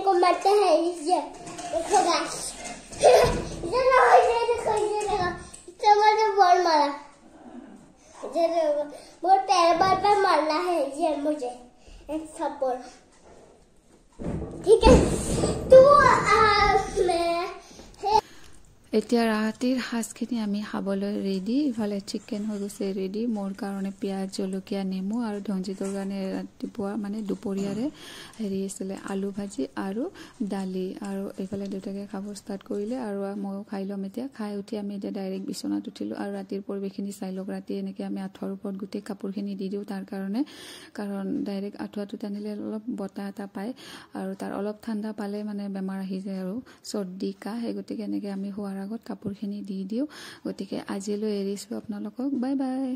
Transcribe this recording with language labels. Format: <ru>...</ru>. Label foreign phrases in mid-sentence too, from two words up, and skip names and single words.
<hi>को मारता है ये देखो गाइस ये देखो इससे मुझे बॉल मारा ये देखो बहुत पैर बार पे मारना है ये मुझे एक थप्पड़ ठीक है तो मैं</hi> <as>এতিয়া ৰাতিৰ সাজখিনি আমি খাবলৈ ৰেডি ইফালে চিকেন হৈ গৈছে ৰেডি মোৰ কাৰণে পিঁয়াজ জলকীয়া নেমু আৰু ধনজিতৰ কাৰণে ৰাতিপুৱা মানে দুপৰীয়াৰে হেৰি আছিলে আলু ভাজি আৰু দালি আৰু এইফালে দুটাকে খাব ষ্টাৰ্ট কৰিলে আৰু ময়ো খাই ল'ম এতিয়া খাই উঠি আমি এতিয়া ডাইৰেক্ট বিচনাত উঠিলোঁ আৰু ৰাতিৰ পৰিৱেশখিনি চাই লওক ৰাতি এনেকৈ আমি আঁঠুৱাৰ ওপৰত গোটেই কাপোৰখিনি দি দিওঁ তাৰ কাৰণে কাৰণ ডাইৰেক্ট আঁঠুৱাটো টানিলে অলপ বতাহ এটা পায় আৰু তাৰ অলপ ঠাণ্ডা পালে মানে বেমাৰ আহি যায় আৰু চৰ্দি কাহ সেই গতিকে এনেকৈ আমি শোৱাৰ আগত কাপোৰখিনি দি দিওঁ গতিকে আজিলৈ এৰিছোঁ আপোনালোকক বাই বাই</as>